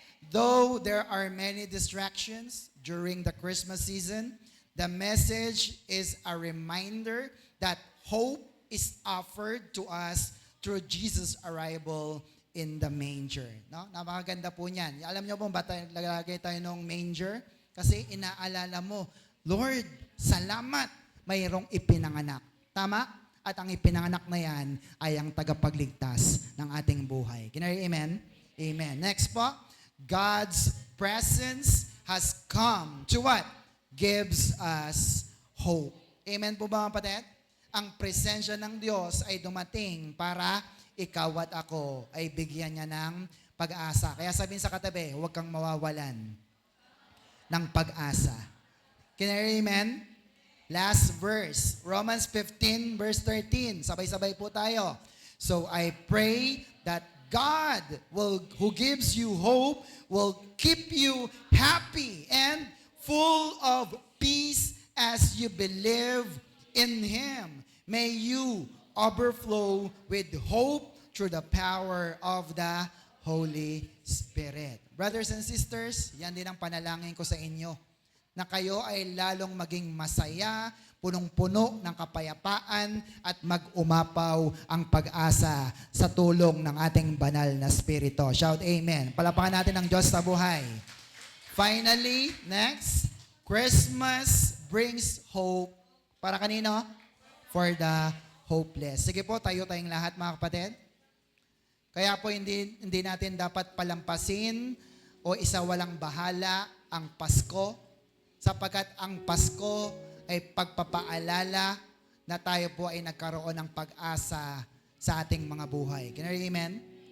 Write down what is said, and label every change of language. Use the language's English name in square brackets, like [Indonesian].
[English] Though there are many distractions during the Christmas season, the message is a reminder that hope is offered to us through Jesus' arrival in the manger. [Filipino] No? Napakaganda po niyan. Alam niyo po ba lalagay tayo ng manger? Kasi inaalala mo, Lord, salamat, mayroong ipinanganak. Tama? At ang ipinanganak na yan ay ang tagapagligtas ng ating buhay. [English] Can I hear amen? Amen. Next po, God's presence has come to what? Gives us hope. [Filipino] Amen po ba mga kapatid? Ang presensya ng Diyos ay dumating para ikaw at ako ay bigyan niya ng pag-asa. Kaya sabihin sa katabi, huwag kang mawawalan ng pag-asa. [English] Can I hear amen? Last verse, Romans 15 verse 13. [Filipino] Sabay-sabay po tayo. [English] So I pray that God who gives you hope will keep you happy and full of peace as you believe in Him. May you overflow with hope through the power of the Holy Spirit. [Filipino] Brothers and sisters, yan din ang panalangin ko sa inyo, na kayo ay lalong maging masaya, punong-puno ng kapayapaan at mag-umapaw ang pag-asa sa tulong ng ating banal na Espiritu. [English] Shout Amen. [Filipino] Palapakan natin ang Diyos sa buhay. [English] Finally, next, Christmas brings hope. [Filipino] Para kanino? [English] For the hopeless. [Filipino] Sige po, tayong lahat mga kapatid. Kaya po hindi natin dapat palampasin o isawalang bahala ang Pasko, sapagkat ang Pasko ay pagpapaalala na tayo po ay nagkaroon ng pag-asa sa ating mga buhay. [English] Can you amen?